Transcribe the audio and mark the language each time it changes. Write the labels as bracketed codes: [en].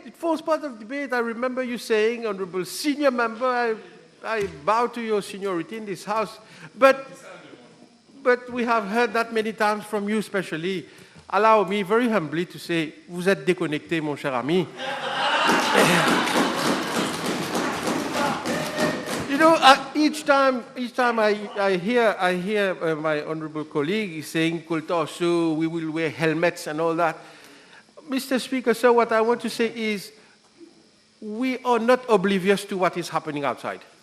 [en] It forms part of debate. I remember you saying, Honorable Senior Member, I bow to your seniority in this House. But we have heard that many times from you especially. Allow me very humbly to say, [fr] vous êtes déconnecté, mon cher ami. [en] You know, each time I hear my honorable colleague saying, "Kultasu, we will wear helmets and all that." Mr. Speaker, sir, what I want to say is, we are not oblivious to what is happening outside.